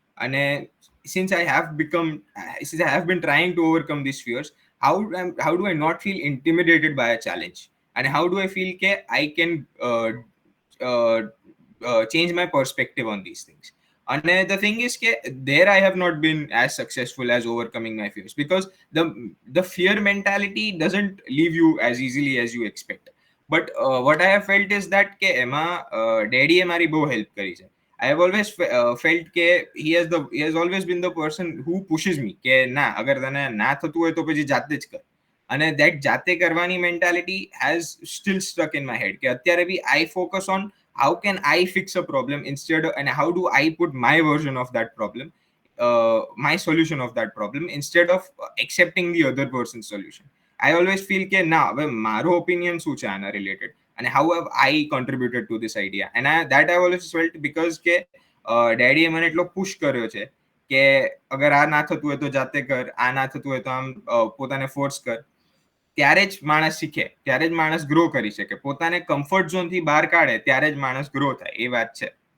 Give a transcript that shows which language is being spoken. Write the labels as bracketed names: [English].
[English] And since I have become since I have been trying to overcome these fears, how do I not feel intimidated by a challenge, and how do I feel ke I can uh, change my perspective on these things. And the thing is ke there I have not been as successful as overcoming my fears, because the fear mentality doesn't leave you as easily as you expect. But what I have felt is that [Gujarati] કે એમાં ડેડીએ મારી બહુ help કરી છે. [English] I have always felt કે he has always been the person who pushes me [Gujarati] કે ના અગર તને ના થતું હોય તો પછી જાતે જ કર. [English] અને that [Gujarati] જાતે કરવાની [English] mentality has still stuck in my head [Gujarati] કે અત્યારે બી [English] I focus on how can I fix a problem instead of, and how do I put my version of that problem, my solution of that problem, instead of accepting the other person's solution. I always feel [Gujarati] કે ના હવે મારો opinion શું છે આના related, [English] and how have I contributed to this idea. And that I always felt because [Gujarati] કે ડેડીએ મને એટલો પુશ કર્યો છે કે અગર આ ના થતું હોય તો જાતે કર, આ ના થતું હોય તો આમ પોતાને ફોર્સ કર. ત્યારે જ માણસ શીખે, ત્યારે જ માણસ ગ્રો કરી શકે, પોતાને કમ્ફર્ટ ઝોન થી બહાર કાઢે ત્યારે જ માણસ ગ્રો થાય, એ વાત છે.